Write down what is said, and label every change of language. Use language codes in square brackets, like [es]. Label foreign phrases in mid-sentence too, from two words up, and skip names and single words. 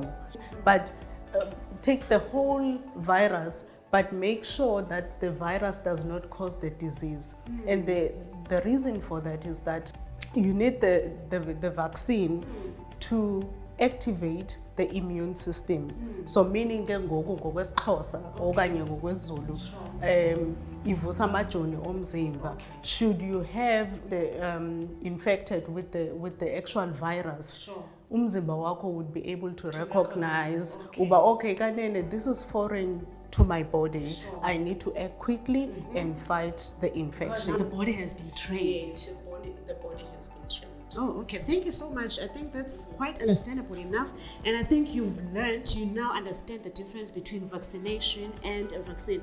[en] But take the whole virus, but make sure that the virus does not cause the disease. And the reason for that is that you need the vaccine to activate the immune system. So meaning [xh] ngokwesiXhosa okanye ngokwesiZulu, ivusa amajoni omzimba. [en] Should you have the infected with the actual virus, [xh] umzimba wakho [en] would be able to recognize uba okay kanene, this is foreign to my body. I need to act quickly and fight the infection. The body has been trained. Yes, the body has been trained. Oh, okay. Thank you so much. I think that's quite understandable enough. And I think you now understand the difference between vaccination and a vaccine.